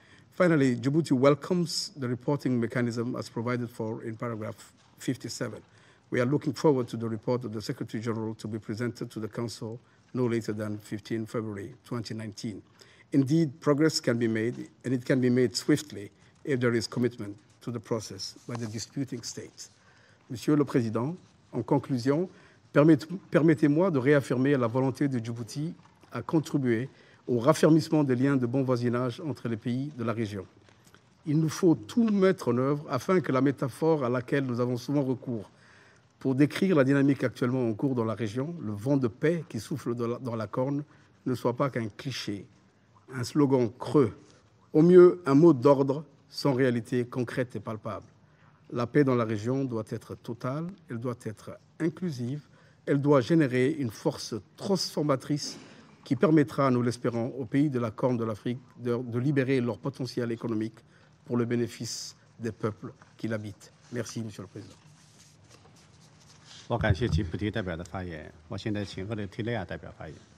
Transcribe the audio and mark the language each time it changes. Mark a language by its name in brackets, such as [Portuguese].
[English] Finally, Djibouti welcomes the reporting mechanism as provided for in paragraph 57. We are looking forward to the report of the Secretary General to be presented to the Council no later than 15 February 2019. Indeed, progress can be made, and it can be made swiftly if there is commitment to the process by the disputing states. [French] Monsieur le Président, en conclusion, permettez-moi de réaffirmer la volonté de Djibouti à contribuer au raffermissement des liens de bon voisinage entre les pays de la région. Il nous faut tout mettre en œuvre afin que la métaphore à laquelle nous avons souvent recours pour décrire la dynamique actuellement en cours dans la région, le vent de paix qui souffle dans la corne, ne soit pas qu'un cliché, un slogan creux, au mieux un mot d'ordre sans réalité concrète et palpable. La paix dans la région doit être totale, elle doit être inclusive, elle doit générer une force transformatrice qui permettra, nous l'espérons, aux pays de la Corne de l'Afrique de libérer leur potentiel économique pour le bénéfice des peuples qui l'habitent. Merci, Monsieur le Président. [Chinese] 我感谢吉布提代表的发言。我现在请厄立特里亚代表发言。